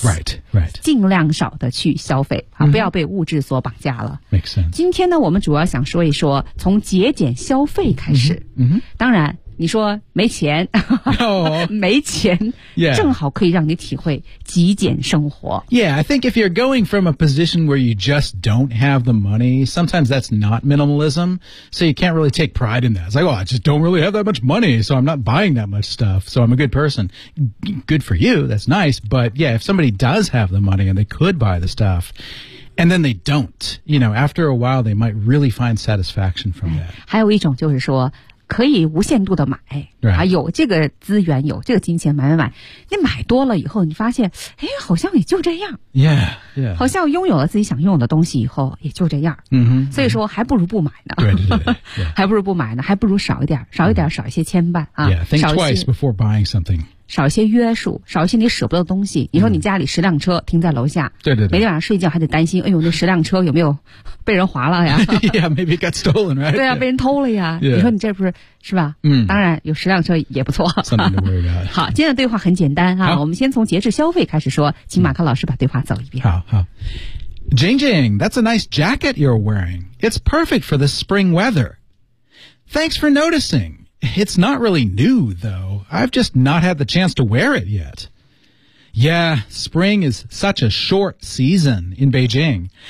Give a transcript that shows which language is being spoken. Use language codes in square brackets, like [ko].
[en] Right, right. [zh] 尽量少的去消费啊，不要被物质所绑架了。 [en] Makes sense. [zh] 今天呢，我们主要想说一说从节俭消费开始。当然。你说没钱、没钱、 [en] yeah. [zh] 正好可以让你体会极简生活 [en] Yeah, I think if you're going from a position where you just don't have the money sometimes that's not minimalism so you can't really take pride in that It's like, oh, I just don't really have that much money so I'm not buying that much stuff so I'm a good person Good for you, that's nice But yeah, if somebody does have the money and they could buy the stuffAnd then they don't You know, after a while they might really find satisfaction from that [zh] 还有一种就是说可以无限度的买、 [en] right. [zh] 啊、有这个资源有这个金钱买买买你买多了以后你发现哎，好像也就这样 [en] yeah, yeah. [zh] 好像拥有了自己想拥有的东西以后也就这样、所以说还不如不买呢对对对、yeah. 还不如不买呢还不如少一点少一点少一些牵绊、 [en] yeah, think twice before buying something [zh] 少一些约束少一些你舍不得的东西你说你家里十辆车停在楼下对对对每天晚上睡觉还得担心哎呦那十辆车有没有被人划了呀 [en] yeah, maybe got stolen, right? [zh] 对啊、yeah. 被人偷了呀、 [en] yeah. [zh] 你说你这不是是吧、当然有十辆车也不错 [en] something to worry about [zh] 好今天的对话很简单啊我们先从节制消费开始说请马克老师把对话走一遍 [en] 好好 Jing Jing, that's a nice jacket you're wearing It's perfect for the spring weather Thanks for noticingIt's not really new, though. I've just not had the chance to wear it yet. Yeah, spring is such a short season in Beijing.